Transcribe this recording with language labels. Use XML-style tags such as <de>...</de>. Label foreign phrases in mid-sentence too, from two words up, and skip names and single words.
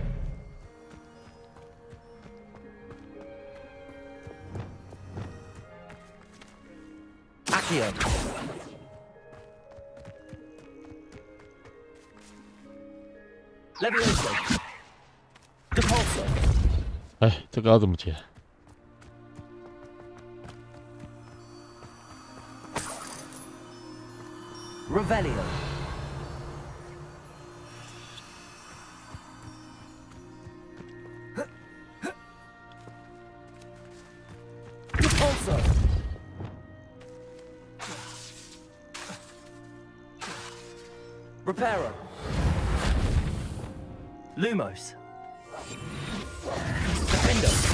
<en>Accio! Levioso! Depulso!</en> <zh>哎，这个要怎么解？</zh> <en>Revelio. Repulso. Reparo. Lumos. Defendo.</en>